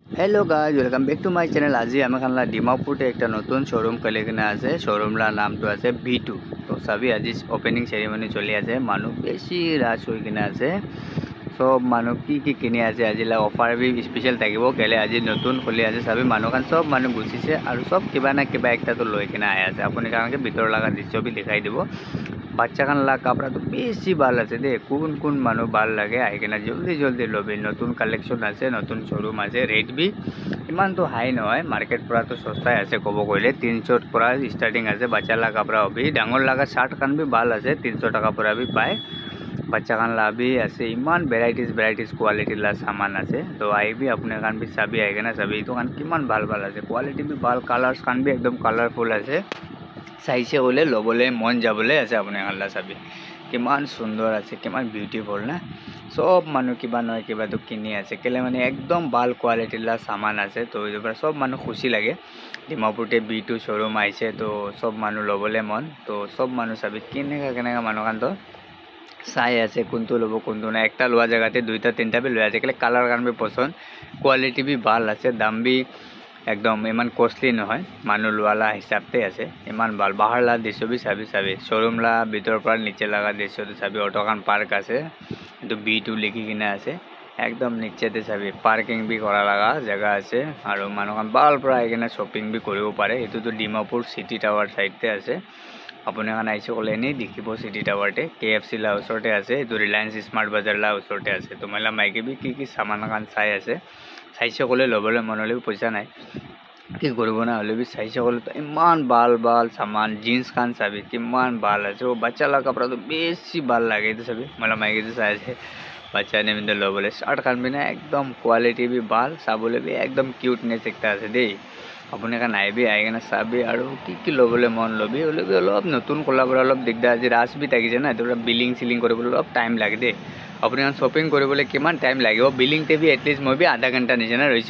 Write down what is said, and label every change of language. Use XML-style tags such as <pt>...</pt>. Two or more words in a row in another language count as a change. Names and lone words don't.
<en>Hello guys, welcome back to my channel.</en> <nag>आज আমি খানলা ডিমাপুরতে একটা নতুন শোরুম খুলে কিনা আছে। শোরুমলার নামটো আছে V2। তো সবই আজি ওপেনিং সেরিমনি চলি আছে। মানুষ বেশি রাশ হই কিনা আছে। সব মানুষ কি কিনে আছে আজিলা অফার বি স্পেশাল থাকিব কেলে আজি নতুন খুলি আছে। সবই মানুহ খান সব মানুহ গুছিছে আৰু সব কিবা না কিবা একটা তো লৈ কিনা আই আছে। আপুনি কারণকে ভিতর লাগা দৃশ্য বি দেখাই দিব। বাচ্চা খান লা কাপড়া তো বেশি ভাল আছে দে। কোন মানুষ ভাল লাগে আই কিনা জলদি লবি। নতুন কালেকশন আছে, নতুন শোরুম আছে। রেট বি ইমান তো হাই নহয়, মার্কেট পুরা তো সস্তায় আছে। কব কইলে 300 পুরা স্টার্টিং আছে। বাচ্চা লা কাপড়া হবি, ডাঙর লাগা শার্ট খান বি ভাল আছে। 300 টাকা পুরা বি পায়। বাচ্চা খান লা বি আছে, ইমান ভ্যারাইটিজ কোয়ালিটি লা সামান আছে। তো আইবি আপনি খান বি চাবি আই কিনা চাবি তো খান কিমান ভাল আছে। কোয়ালিটি বি ভাল, কালার্স খান বি একদম কালারফুল আছে। চাইছে বলে লবলে মন যাবলে আছে। আপনি খানলা চাবি কিমান সুন্দর আছে, কিমান বিউটিফুল না। সব মানুষ কিবা নয় কিবা তো কিনি আছে কেলে মানে একদম ভাল কোয়ালিটির সামান আছে। তো এই সব মানুষ খুশি লাগে। ডিমাপুরতে V2 শোরুম আইছে, তো সব মানুষ লবলে মন। তো সব মানুষ চাবি কেনেকা মানুষ খান তো চাই আছে কোনটো লব কোনটো না। একটা লোৱা জায়গাতে দুইটা তিনটা বি লৈ আছে কেলে কালার কারণ বি পছন্দ, কোয়ালিটি বি ভাল আছে। দাম বি একদম ইমান কষ্টলি নহয়, মানুহ লোৱালা হিচাপতে আছে। ইমান ভাল বাহার লা দৃশ্য বি চাবি শোরুম লা ভিতর পৰা নিচে লাগা দৃশ্য চাবি। অটোখান পার্ক আছে, কিন্তু V2 লিখি কিনা আছে। একদম নিচেতে চাবি পার্কিং বি করা লাগা জায়গা আছে। আৰু মানুহখান ভাল পৰা আহি কিনে শ্বপিং বি কৰিব পাৰে। এইটোতো ডিমাপুর সিটি টাওয়ার সাইডতে আছে। আপুনি এখন আইছে ক'লে এনেই দেখিব সিটি টাওয়ারতে। KFC লা ওচৰতে আছে। এইটো রিলায়েন্স স্মার্ট বাজার লা ওচৰতে আছে। তো মহিলা মাইকে বি কি সামান খান চাই আছে।</nag> <as>চাইছে ক'লে ল'বলৈ মন হ'লেও পইচা নাই, কি কৰিব না হ'লে বি চাইছে ক'লে তো ইমান ভাল সামান।</as> <nag>জিন্স খান চাবি কিমান ভাল আছে। ও বাচ্চা লা কাপড়া তো বেশি ভাল লাগে। এইটো চাবি মহিলা মাইকে তো চাই আছে বাচ্চা নিমিতে ল'বলৈ। শার্ট খান বি না একদম কোয়ালিটি বি ভাল, চাবলৈ বি একদম কিউটনেস একটা আছে দেই।</nag> <as>আপুনি এখন আইবি আহি কিনে চাবি আৰু কি ল'বলৈ মন ল'বি অলপ নতুন খোলাবোৰ অলপ দিগদাৰ আজি ৰাছ বি থাকিছে না। এইটো বিলিং চিলিং কৰিবলৈ অলপ টাইম লাগে দেই। আপুনি এখন শ্বপিং কৰিবলৈ কিমান টাইম লাগিব বিলিংতে বি এটলিষ্ট মই বি আধা ঘণ্টা নিচিনা ৰৈছে।</as>